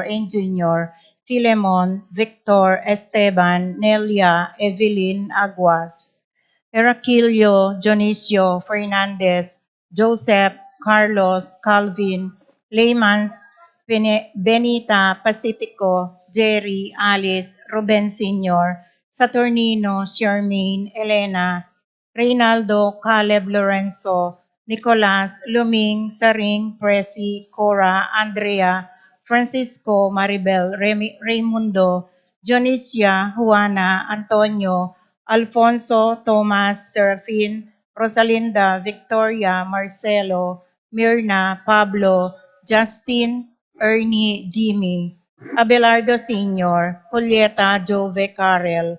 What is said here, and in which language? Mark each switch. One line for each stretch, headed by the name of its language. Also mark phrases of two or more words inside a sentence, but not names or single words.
English: and Jr., Philemon, Victor, Esteban, Nelia, Evelyn, Aguas, Heracilio, Dionisio, Fernandez, Joseph, Carlos, Calvin, Leymans, Benita, Pacifico, Jerry, Alice, Ruben Sr., Saturnino, Charmaine, Elena, Reynaldo, Caleb, Lorenzo, Nicolas, Luming, Saring, Presi, Cora, Andrea, Francisco, Maribel, Raimundo, Dionisia, Juana, Antonio, Alfonso, Thomas, Serafin, Rosalinda, Victoria, Marcelo, Mirna, Pablo, Justin, Ernie, Jimmy, Abelardo Sr., Julieta, Jove, Karel,